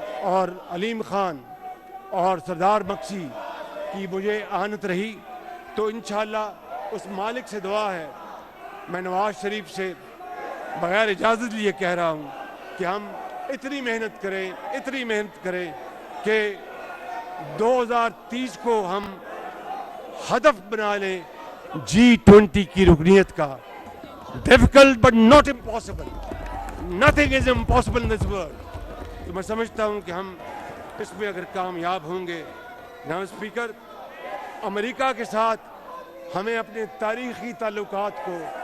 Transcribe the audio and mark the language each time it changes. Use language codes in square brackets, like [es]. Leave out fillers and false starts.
[ur] اور علیم خان اور سردار مکسی کی مجھے آنت رہی تو انشاءاللہ اس مالک سے دعا ہے، میں نواز شریف سے بغیر اجازت لیے کہہ رہا ہوں کہ ہم اتنی محنت کریں کہ 2030 کو ہم ہدف بنا لیں G20 کی رکنیت کا۔ [en] Difficult but not impossible. Nothing is impossible in this world. [ur] تو میں سمجھتا ہوں کہ ہم اس میں اگر کامیاب ہوں گے۔ جناب اسپیکر، امریکہ کے ساتھ ہمیں اپنے تاریخی تعلقات کو